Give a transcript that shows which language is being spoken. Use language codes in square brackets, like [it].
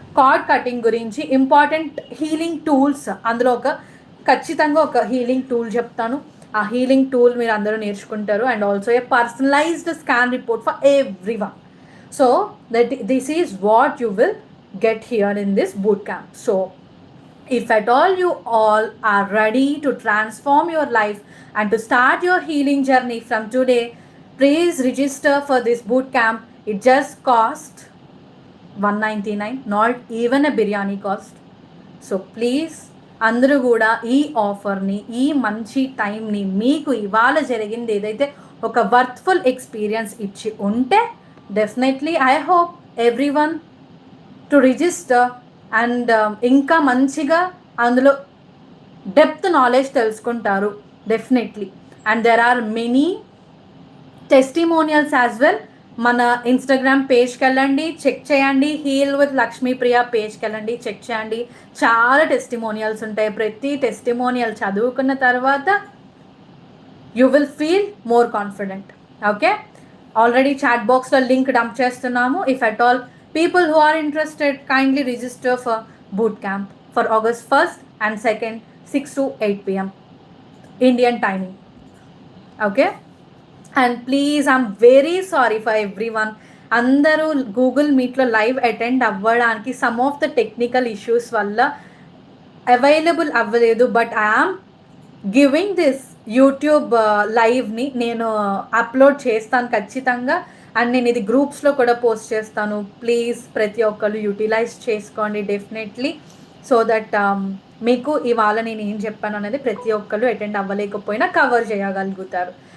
[te] Card cutting గురించి important healing tools, అందులో ఖచ్చితంగా ఒక హీలింగ్ టూల్ చెప్తాను. ఆ హీలింగ్ టూల్ మీరు అందరూ నేర్చుకుంటారు. [en] And also a personalized scan report for everyone. So this is what you will get here in this boot camp. So if at all you all are ready to transform your life and to start your healing journey from today, please register for this boot camp. It just cost 199, not even a biryani cost. [te] So please అందరూ కూడా ఈ ఆఫర్ని, ఈ మంచి టైంని మీకు ఇవాళ జరిగింది ఏదైతే ఒక వర్త్ఫుల్ ఎక్స్పీరియన్స్ ఇచ్చి ఉంటే, definitely [en] I hope everyone to register [te] and ఇంకా మంచిగా అందులో డెప్త్ నాలెడ్జ్ తెలుసుకుంటారు definitely. [en] And there are many testimonials as well. [te] మన ఇన్స్టాగ్రామ్ పేజ్కి వెళ్ళండి, చెక్ చేయండి. హీల్ విత్ లక్ష్మీప్రియ పేజ్కి వెళ్ళండి, చెక్ చేయండి. చాలా టెస్టిమోనియల్స్ ఉంటాయి. ప్రతి టెస్టిమోనియల్ చదువుకున్న తర్వాత [en] You will feel more confident. [te] Okay, already chat బాక్స్లో లింక్ డంప్ చేస్తున్నాము. [en] If at all people who are interested, kindly register for boot camp for August 1st and 2nd, 6 to 8 p.m. Indian timing. Okay, and please, I'm very sorry for everyone. [te] అందరూ Google మీట్లో live attend అవ్వడానికి some of the technical issues వల్ల available అవ్వలేదు. [en] but I am giving this YouTube లైవ్ని [te] నేను upload చేస్తాను ఖచ్చితంగా. And నేను ఇది గ్రూప్స్లో కూడా పోస్ట్ చేస్తాను. ప్లీజ్ ప్రతి ఒక్కరు యూటిలైజ్ చేసుకోండి డెఫినెట్లీ, సో దట్ మీకు ఇవాళ నేను ఏం చెప్పాను అనేది ప్రతి ఒక్కరు అటెండ్ అవ్వలేకపోయినా కవర్ చేయగలుగుతారు.